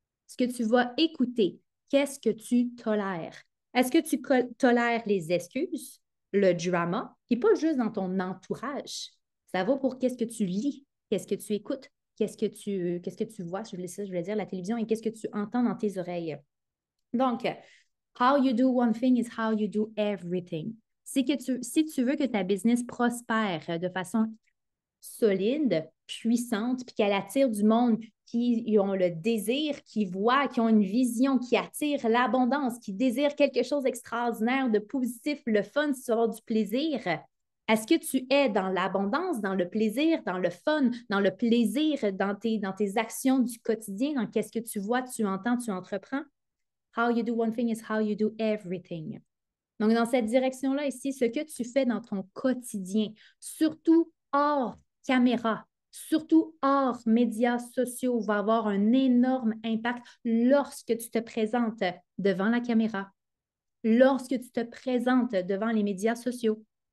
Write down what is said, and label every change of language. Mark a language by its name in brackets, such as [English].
[French] Ce que tu vas écouter, qu'est-ce que tu tolères? Est-ce que tu tolères les excuses, le drama, qui n'est pas juste dans ton entourage? Ça vaut pour qu'est-ce que tu lis, qu'est-ce que tu écoutes, qu'est-ce que tu vois, je voulais dire la télévision, et qu'est-ce que tu entends dans tes oreilles. [English] Donc, how you do one thing is how you do everything. [French] Si tu veux que ta business prospère de façon solide, puissante, puis qu'elle attire du monde qui ont le désir, qui voient, qui ont une vision, qui attire l'abondance, qui désirent quelque chose d'extraordinaire, de positif, le fun, si tu veux avoir du plaisir. Est-ce que tu es dans l'abondance, dans le plaisir, dans le fun, dans le plaisir, dans tes actions du quotidien, dans qu'est-ce que tu vois, tu entends, tu entreprends? [English] How you do one thing is how you do everything. [French] Donc, dans cette direction-là, ici, ce que tu fais dans ton quotidien, surtout hors caméra, surtout hors médias sociaux, va avoir un énorme impact lorsque tu te présentes devant la caméra, lorsque tu te présentes devant les médias sociaux.